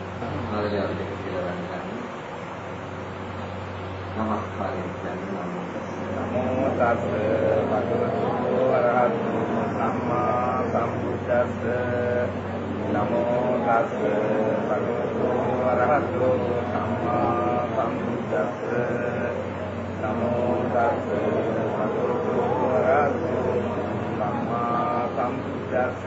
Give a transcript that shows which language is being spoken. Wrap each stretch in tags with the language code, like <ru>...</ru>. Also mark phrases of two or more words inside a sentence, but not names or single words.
<si>මලයාලම් දෙක කියලා ගන්න. නමස්කාරය කියන්නේ</si> <pi>නමෝ තස් භගවතු වරහතු සම්මා සම්බුද්දස්ස නමෝ තස් භගවතු වරහතු සම්මා සම්බුද්දස්ස නමෝ තස් භගවතු වරහතු සම්මා සම්බුද්දස්ස</pi>